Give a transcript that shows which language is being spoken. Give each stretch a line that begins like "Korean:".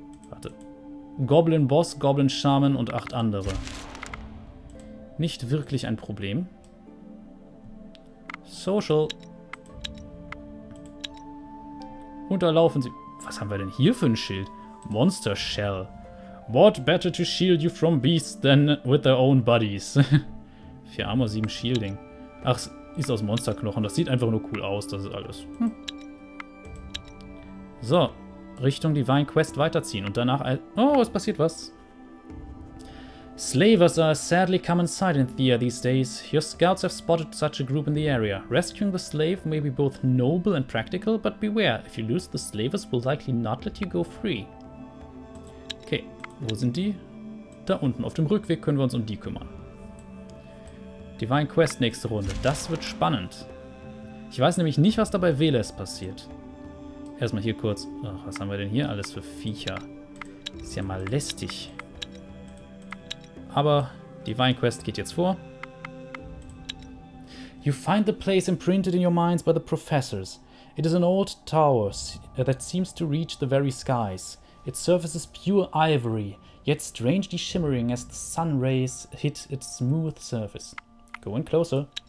German: Warte. Goblin Boss, Goblin Shaman und 8 andere. Nicht wirklich ein Problem. Social. Und da laufen sie... Was haben wir denn hier für ein Schild?
English: Monster Shell. What better to shield you from beasts than with their own bodies? 4 Armor, 7 Shielding.
German: Ach, ist aus Monsterknochen. Das sieht einfach nur cool aus. Das ist alles. So. Richtung Divine Quest weiterziehen. Und danach... Oh, es passiert was.
English: Slavers are sadly common sight in Thea these days. Your scouts have spotted such a group in the area. Rescuing the slave may be both noble and practical, but beware, if you lose, the slavers will likely not let you go free.
German: Okay, wo sind die? Da unten. Auf dem Rückweg können wir uns um die kümmern. Divine Quest nächste Runde. Das wird spannend. Ich weiß nämlich nicht, was da bei Veles passiert. Erstmal hier kurz. Ach, was haben wir denn hier alles für Viecher? Ist ja mal lästig. Aber Divine Quest geht jetzt vor.
English: You find the place imprinted in your minds by the professors. It is an old tower that seems to reach the very skies. Its surface is pure ivory, yet strangely shimmering as the sun rays hit its smooth surface. Go in closer.